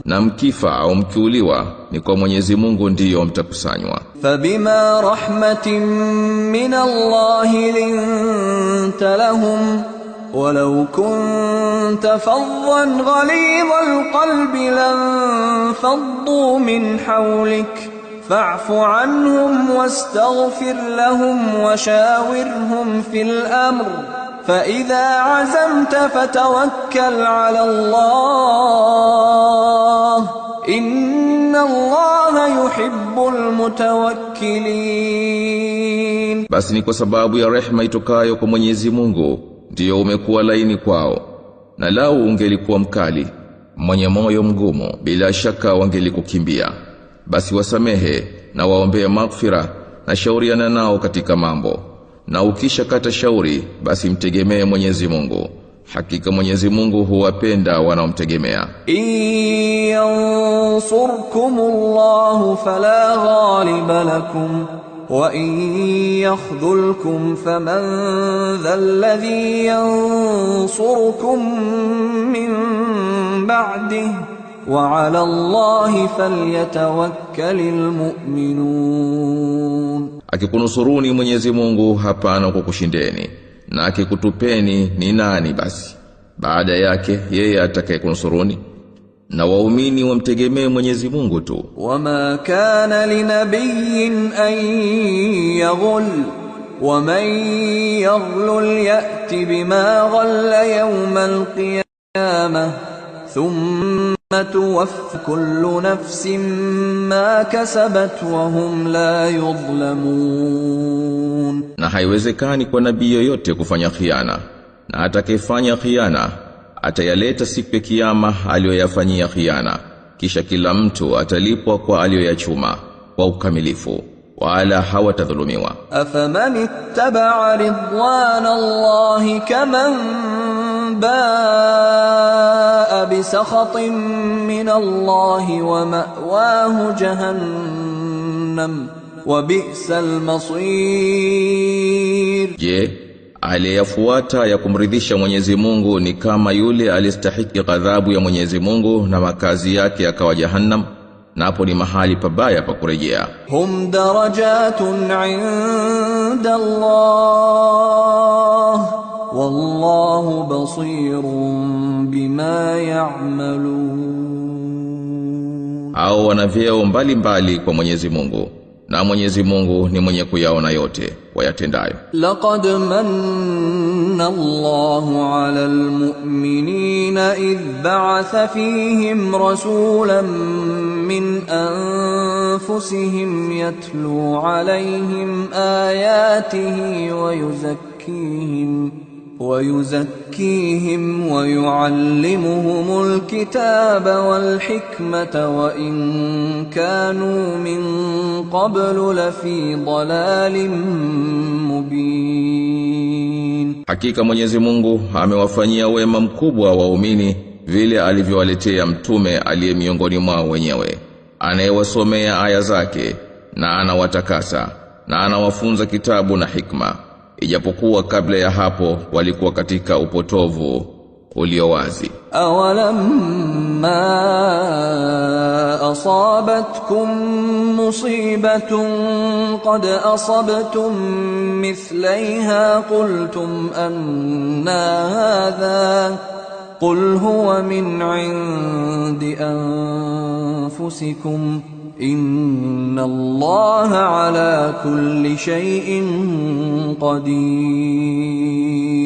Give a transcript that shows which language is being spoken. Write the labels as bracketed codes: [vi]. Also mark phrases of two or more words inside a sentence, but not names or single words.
[sw] Na mkifa au mkiuliwa ni kwa Mwenyezi Mungu ndiyo mtakusanywa. [ar] فبما رحمة من الله لنت لهم ولو كنت فظا غليظ القلب لانفضوا من حولك فاعف عنهم واستغفر لهم وشاورهم في الأمر فإذا عزمت فتوكل على الله إن الله يحب المتوكلين. [sw] Basi ni kwa sababu ya rehema itokayo kwa Mwenyezi Mungu ndiyo umekuwa laini kwao, na lau ungelikuwa mkali mwenye moyo mgumu bila shaka wangelikukimbia. Basi wasamehe na waombee maghfira na shauriana nao katika mambo, na ukisha kata shauri basi mtegemee Mwenyezi Mungu. Hakika Mwenyezi Mungu huwapenda wanaomtegemea. [ar] ينصركم الله فلا غالب لكم وإن يخذلكم فمن ذا الذي ينصركم من بعده وعلى الله فليتوكل المؤمنون. [sw] Akikunusuruni Mwenyezi Mungu hapana kukushindeni, na akikutupeni ni nani basi baada yake yeye atakayekunsuruni? Na waumini wamtegemee Mwenyezi Mungu tu. [ar] وما كان لنبي أن يغل ومن يغلل يأت بما غل يوم القيامة ثم توفى كل نفس ما كسبت وهم لا يظلمون. [sw] Na haiwezekani kwa nabii yoyote kufanya khiana, na atakayefanya khiana atayaleta siku ya kiyama aliyoyafanyia khiana, kisha kila mtu atalipwa kwa aliyoyachuma kwa ukamilifu, wala hawatadhulumiwa. [ar] أفمن اتبع رضوان الله كمن باء بسخط من الله ومأواه جهنم وبئس المصير. [sw] Je, aliyafuata ya kumridhisha Mwenyezi Mungu ni kama yule alistahiki ghadhabu ya Mwenyezi Mungu na makazi yake yakawa Jahannam, napo ni mahali pabaya pa kurejea. [ar] هم درجات عند الله والله بصير بما يعملون. [sw] Hao wana vyeo mbalimbali kwa Mwenyezi Mungu, na Mwenyezi Mungu ni mwenye kuyaona yote wayatendayo. [ar] لقد من الله على المؤمنين إذ بعث فيهم رسولا من أنفسهم يتلو عليهم آياته ويزكيهم ويعلمهم الكتاب والحكمة وإن كانوا من قبل لفي ضلال مبين. [sw] Hakika Mwenyezi Mungu amewafanyia wema mkubwa waumini vile alivyowaletea mtume aliye miongoni mwao wenyewe, anayewasomea aya zake na anawatakasa na anawafunza kitabu na hikma, ijapokuwa kabla ya hapo walikuwa katika upotovu ulio wazi. [ar] أولما أصابتكم مصيبة قد أصبتم مثليها قلتم أنى هذا قل هو من عند أنفسكم إن الله على كل شيء قدير.